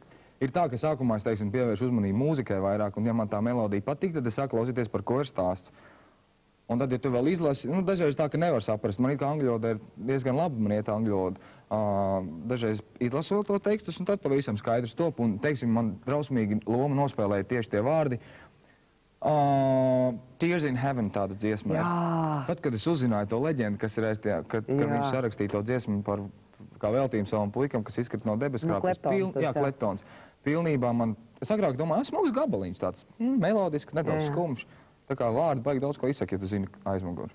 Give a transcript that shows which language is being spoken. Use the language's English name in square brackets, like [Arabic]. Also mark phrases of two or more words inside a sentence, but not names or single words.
[Latvian] Ir tā, ka sākumā es, teiksim, pievēršu uzmanību mūzikai vairāk, un ja man tā melodija patīk, tad es sāku klausīties, par ko ir stāsts. Un tad, ja tu vēl izlasi, nu, dažreiz tā, ka nevar saprast. Man it kā angļu valoda ir diezgan labi, man iet angļu valoda. Dažreiz izlasot to tekstus, un tad pavisam skaidrs top. Un, teiksim, man drausmīgi loma nospēlēja tieši tie vārdi. Tears in Heaven tāda dziesma. Tad, kad es uzzināju to leģendu, kas ir aiz tie, kad viņš sarakstīja to dziesmu par kā veltījumu savam puikam, kas izkrita no debeskrāpes. Jā, Kleptons. Pilnībā man, es agrāk domāju, smags gabaliņš tāds, melodisks, nedaudz skumjš. Tā kā vārdi baigi daudz ko izsaka, ja tu zini aizmuguri.